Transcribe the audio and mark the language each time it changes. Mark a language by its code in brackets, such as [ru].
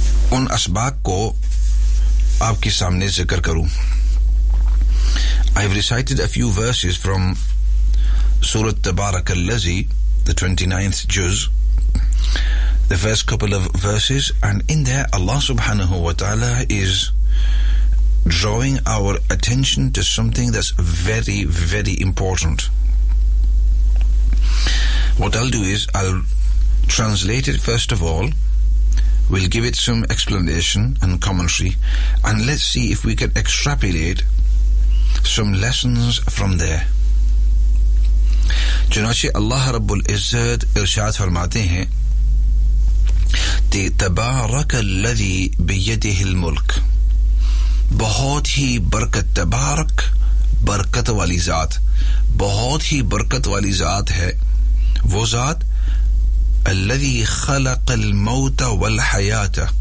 [ur] ان اسباق کو آپ کے سامنے ذکر کروں [en] I've recited a few verses from Surah Tabarak al-Lazi, the 29th juz, the first couple of verses, and in there Allah subhanahu wa ta'ala is drawing our attention to something that's very, very important. What I'll do is, I'll translate it first of all, we'll give it some explanation and commentary, and let's see if we can extrapolate some lessons from there. [ur] چنانچہ اللہ رب العزت ارشاد فرماتے ہیں [ar] تبارک الذی بیدہ الملک [ur] بہت ہی برکت تبارک برکت والی ذات بہت ہی برکت والی ذات ہے وہ ذات [ar] الذی خلق الموت والحیاۃ